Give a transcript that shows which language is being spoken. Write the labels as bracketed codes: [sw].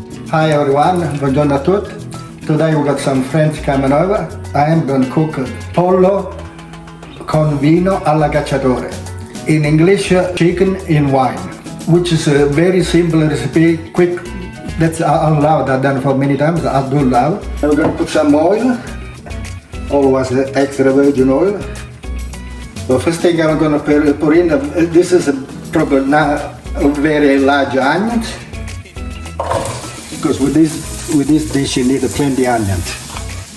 [en] Hi everyone, [it] buongiorno a tutti. [en] Today we got some friends coming over. I am going to cook pollo con vino alla cacciatore. In English, chicken in wine, which is a very simple recipe, quick. That's allowed, I've done it for many times, I do love. We're going to put some oil, always extra virgin oil. So first thing I'm going to put in, this is probably not a very large onions, because with this dish you need plenty onions.